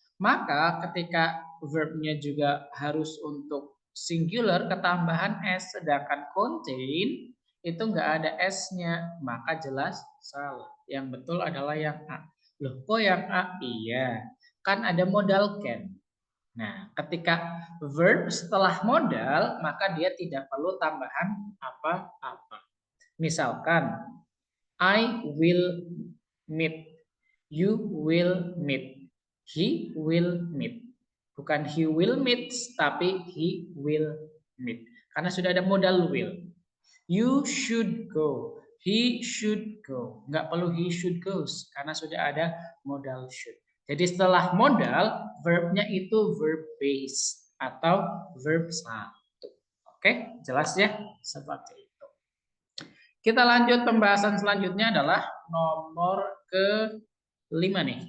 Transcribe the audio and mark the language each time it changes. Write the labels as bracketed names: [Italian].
[Indonesian] Maka ketika verbnya juga harus untuk singular, ketambahan s, sedangkan contain itu nggak ada s-nya, maka jelas salah. Yang betul adalah yang A. Loh, kok yang A? Iya, kan ada modal can. Nah, ketika verb setelah modal, maka dia tidak perlu tambahan apa-apa. [English] Misalkan, I will meet, you will meet, he will meet. [Indonesian] Bukan he will meet, tapi he will meet. Karena sudah ada modal will. [English] You should go, he should go. [Indonesian] Nggak perlu [English] he should goes, [Indonesian] karena sudah ada modal should. Jadi setelah modal, verbnya itu verb base atau verb satu. Oke, jelas ya? Seperti itu. Kita lanjut, pembahasan selanjutnya adalah nomor ke-5 nih.